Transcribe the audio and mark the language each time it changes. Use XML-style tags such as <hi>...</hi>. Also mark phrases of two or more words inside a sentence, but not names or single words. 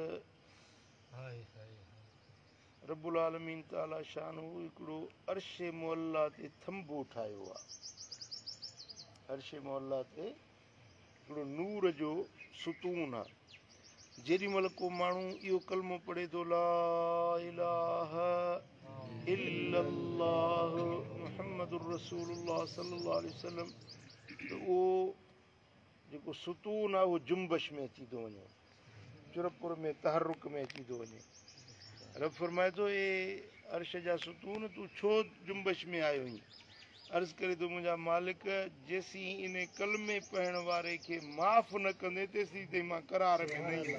<ar>رب العالمين تعالى شأنه</ar> <sd>हिकिड़ो</sd> <ar>عرش معلى</ar> <sd>ते थंबो ठाहियो आहे</sd> <ar>عرش معلى</ar> <sd>ते हिकिड़ो नूर जो सुतून आहे जेॾी महिल को माण्हू इहो कलमो पढ़े थो</sd> <ar>لا إله إلا الله محمد رسول الله صلى الله عليه وسلم</ar> <sd>त उहो जेको सुतून आहे उहो जुंबश में अची थो वञे चुरपुर में तहरुक में अची थो वञे रब फरमाए थो ए अर्श जा सुतून तूं छो जुंबश में आयो आहीं अर्ज़ु करे थो मुंहिंजा मालिक जेसीं इन कलमे पढ़ण वारे खे माफ़ न कंदे तेसीं ताईं मां करार में न</sd>